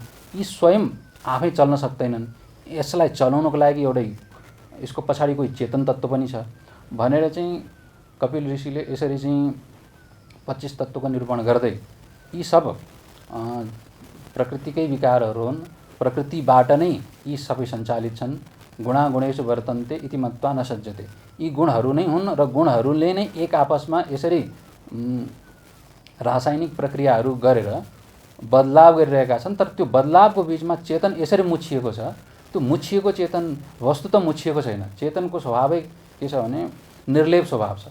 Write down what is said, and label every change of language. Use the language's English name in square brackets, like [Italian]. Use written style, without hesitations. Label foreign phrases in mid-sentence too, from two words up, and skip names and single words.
[Nepali] यी स्वयं आफै चल्न सक्दैनन्। यसलाई चलाउनको लागि एउटै यसको पछाडि कोही चेतन तत्त्व पनि छ भनेर चाहिँ कपिल ऋषिले यसरी चाहिँ 25 तत्त्वको निरूपण गर्दै यी सब प्रकृतिकै विकारहरू हुन्। प्रकृतिबाट नै यी सबै सञ्चालित छन्। [Sanskrit] गुणागुणेषु वर्तन्ते इति मत्वा न सज्जते। [Nepali] यी गुणहरू नै हुन् र गुणहरूले नै एक आपसमा यसरी रासायनिक प्रक्रियाहरू गरेर बदलाव गरिरहेका छन्। तर त्यो बदलावको बीचमा चेतन यसरी मुछिएको छ। त्यो मुछिएको चेतन वस्तु त मुछिएको छैन। चेतनको स्वभावै के छ भने निर्लेप स्वभाव छ।